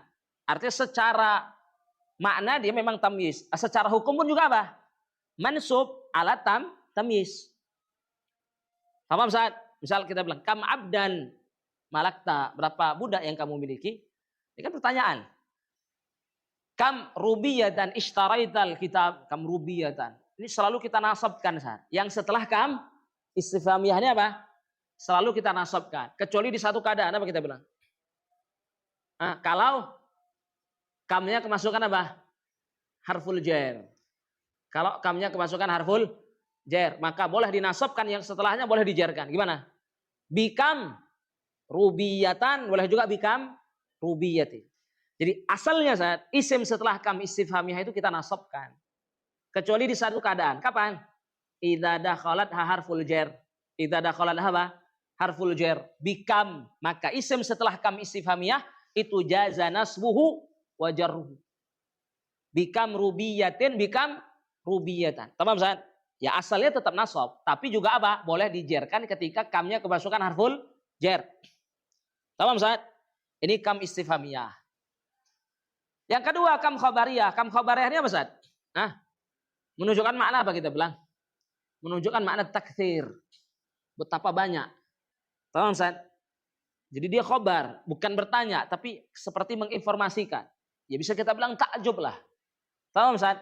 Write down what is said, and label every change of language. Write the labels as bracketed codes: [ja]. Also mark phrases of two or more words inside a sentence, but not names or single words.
[id] Artinya secara makna dia memang tamyiz. Secara hukum pun juga apa? [ar] منصوب على التمييز. [id] Paham Ustaz? Misal kita bilang [ar] كم عبدا ملكت, [id] berapa budak yang kamu miliki? Ini kan pertanyaan. [ar] كم روبيةً اشتريت الكتاب، كم روبيةً. [id] Ini selalu kita nasabkan Ustaz. Yang setelah [ar] كم الاستفهامية [id] apa? Selalu kita nasabkan. Kecuali di satu keadaan apa kita bilang? Kalau kamnya kemasukan apa? [ar] حرف الجر. [id] Kalau kamnya kemasukan [ar] حرف الجر, [id] maka boleh dinasabkan, yang setelahnya boleh dijarkan. Gimana? [ar] بكم روبيةً, boleh juga بكم روبيةٍ. [id] Jadi asalnya saat isim setelah [ar] كم الاستفهامية [id] itu kita nasabkan. Kecuali di satu keadaan. Kapan? [ar] إذا دخلت حرف الجر. إذا دخلت [id] apa? [ar] حرف الجر. [id] Bikam, maka isim setelah [ar] كم الاستفهامية [id] itu [ar] جاز نصبه وجره. بكم روبيةٍ، بكم روبيةً. [id] Tamam Ustaz? Ya asalnya tetap nasab, tapi juga apa? Boleh dijarkan ketika kamnya kemasukan [ar] حرف الجر. [id] Tamam Ustaz? Ini [ar] كم الاستفهامية. [id] Yang kedua [ar] كم الخبرية. كم الخبرية [id] ini apa Ustaz? Menunjukkan makna apa kita bilang? Menunjukkan makna taktsir. Betapa banyak. Tamam Ustaz? Jadi dia khobar, bukan bertanya, tapi seperti menginformasikan. Ya bisa kita bilang takjub lah. Tamam Ustaz?